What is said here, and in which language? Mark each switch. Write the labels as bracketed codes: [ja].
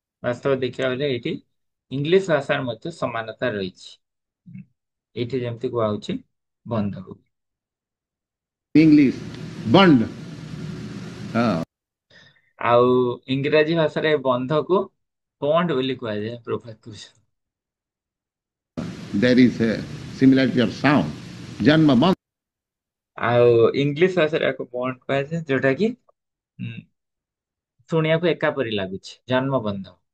[or] ବାସ୍ତବ ଦେଖିବାକୁ ଗଲେ ଏଇଠି ଇଂଲିଶ ଭାଷାର ମଧ୍ୟ ସମାନତା ରହିଛି। ଏଇଠି ଯେମିତି କୁହାହଉଛି ବନ୍ଧକୁ। [en] English, bond. Uh, [or] ଆଉ ଇଂରାଜୀ ଭାଷାରେ ବନ୍ଧକୁ ବଣ୍ଡ ବୋଲି କୁହାଯାଏ। ପ୍ରଭାତ କହୁଛନ୍ତି [en] there is a similarity of sound. [or] Janma bandha. ଆଉ ଇଂଲିଶ ଭାଷାରେ ଏହାକୁ ବଣ୍ଡ କୁହାଯାଏ, ଯୋଉଟା କି ଶୁଣିବାକୁ ଏକା ପରି ଲାଗୁଛି, ଜନ୍ମ ବନ୍ଧ।